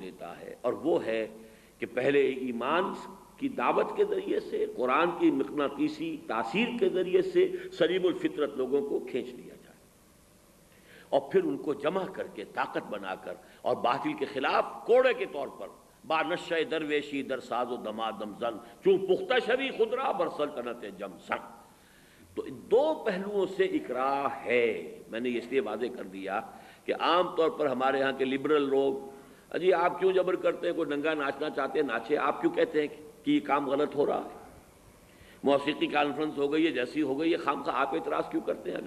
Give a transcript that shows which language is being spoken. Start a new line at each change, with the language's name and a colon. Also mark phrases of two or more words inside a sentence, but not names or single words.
Urdu: دیتا ہے، اور وہ ہے کہ پہلے ایمان کی دعوت کے ذریعے سے، قرآن کی مقناطیسی تاثیر کے ذریعے سے سلیم الفطرت لوگوں کو کھینچ لیا جائے، اور پھر ان کو جمع کر کے طاقت بنا کر اور باطل کے خلاف کوڑے کے طور پر
Persian: با نشہ درویشی در ساز و دمادم زن چون پختہ شوی خودرا بر سلطنت جم سن۔
Urdu: تو دو پہلوؤں سے اکراہ ہے۔ میں نے اس لیے واضح کر دیا کہ عام طور پر ہمارے ہاں کے لبرل لوگ، جی آپ کیوں جبر کرتے ہیں؟ کوئی ننگا ناچنا چاہتے ہیں ناچے، آپ کیوں کہتے ہیں کہ یہ کام غلط ہو رہا ہے؟ موسیقی کانفرنس ہو گئی ہے، جیسی ہو گئی ہے، خام خواہ آپ اعتراض کیوں کرتے ہیں؟